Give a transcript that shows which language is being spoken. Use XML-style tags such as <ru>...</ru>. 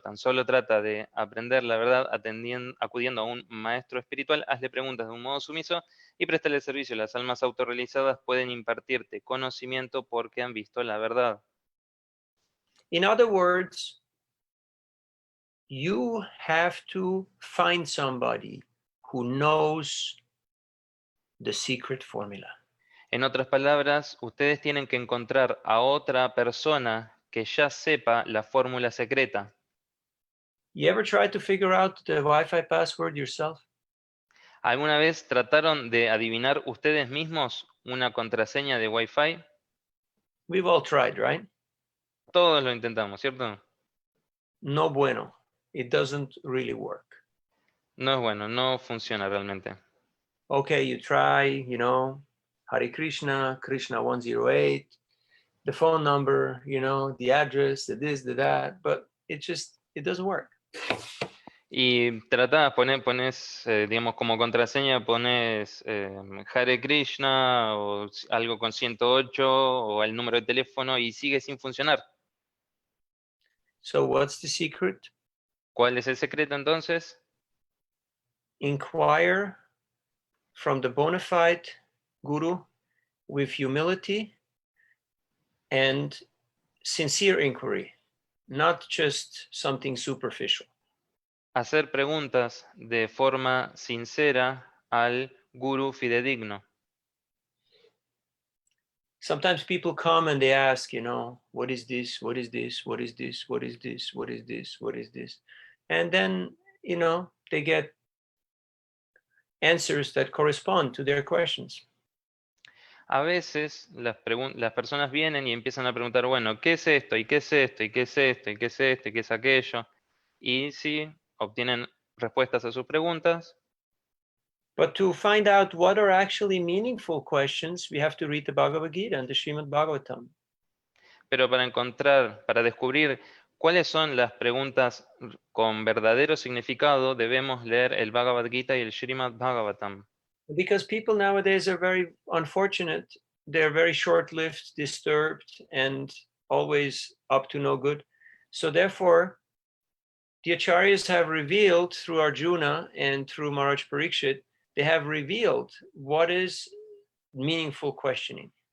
<es>Tan solo trata de aprender la verdad acudiendo a un maestro espiritual, hazle preguntas de un modo sumiso y préstale servicio. Las almas autorrealizadas pueden impartirte conocimiento porque han visto la verdad.</es> <en>In other words, you have to find somebody who knows the secret formula.</en> <es>En otras palabras, ustedes tienen que encontrar a otra persona que ya sepa la fórmula secreta.</es> <en>You ever tried to figure out the Wi-Fi password yourself?</en> <es>¿Alguna vez trataron de adivinar ustedes mismos una contraseña de Wi-Fi?</es> <en>We've all tried, right?</en> <es>Todos lo intentamos, ¿cierto? No bueno.</es> <en>It doesn't really work.</en> <es>No es bueno, no funciona realmente.</es> <en>Okay, you try, Hare Krishna, Krishna 108, the phone number, the address, the this, the that, but it doesn't work.</en> <es>Y tratás, pones, digamos, como contraseña, pones Hare Krishna o algo con 108 o el número de teléfono y sigue sin funcionar.</es> <en>So what's the secret?</en> <es>¿Cuál es el secreto entonces?</es> <en>Inquire from the bona fide guru with humility and sincere inquiry, not just something superficial.</en> <es>Hacer preguntas de forma sincera al gurú fidedigno.</es> <en>sometimes people come and they ask, what is this? What is this? What is this? What is this? What is this? What is this? And then, they get answers that correspond to their questions.</en> <es>A veces las personas vienen y empiezan a preguntar, bueno, ¿qué es esto? ¿Y qué es esto? ¿Y qué es esto? ¿Y qué es esto? ¿Y qué es aquello? Y sí, obtienen respuestas a sus preguntas.</es> <en>But to find out what are actually meaningful questions, we have to read the Bhagavad Gita and the Srimad Bhagavatam.</en> <es>Pero para descubrir cuáles son las preguntas con verdadero significado, debemos leer el Bhagavad Gita y el Srimad Bhagavatam.</es> <en>Because people nowadays are very unfortunate. They're very short-lived, disturbed, and always up to no good. So therefore, the Acharyas have revealed through Arjuna and through Maharaj Parikshit, they have revealed what is meaningful questioning.</en>